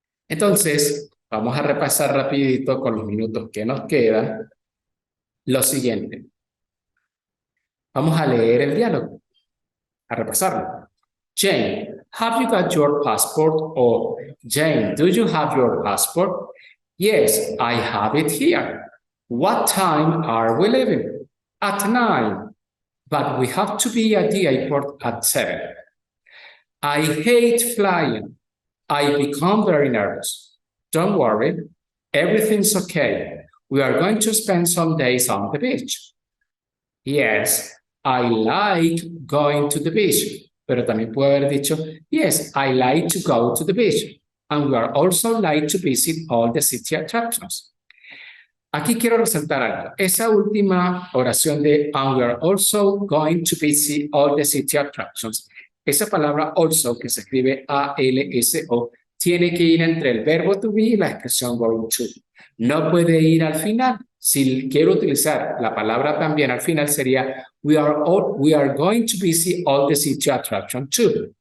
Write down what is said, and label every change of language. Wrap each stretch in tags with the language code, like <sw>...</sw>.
<es>Entonces, vamos a repasar rapidito con los minutos que nos quedan lo siguiente. Vamos a leer el diálogo, a repasarlo.</es> <en>Jane, have you got your passport? Or Jane, do you have your passport? Yes, I have it here. What time are we leaving? At 9. But we have to be at the airport at 7. I hate flying. I become very nervous. Don't worry, everything's okay. We are going to spend some days on the beach. Yes, I like going to the beach.</en> <es>Pero también puedo haber dicho,</es> <en>yes, I like to go to the beach. And we are also like to visit all the city attractions.</en> <es>Aquí quiero resaltar algo. Esa última oración de</es> <en>and we are also going to visit all the city attractions.</en> <es>Esa palabra also, que se escribe A-L-S-O, tiene que ir entre el verbo to be y la expresión going to. No puede ir al final. Si quiero utilizar la palabra también al final sería</es> <en>we are going to visit all the city attractions too.</en>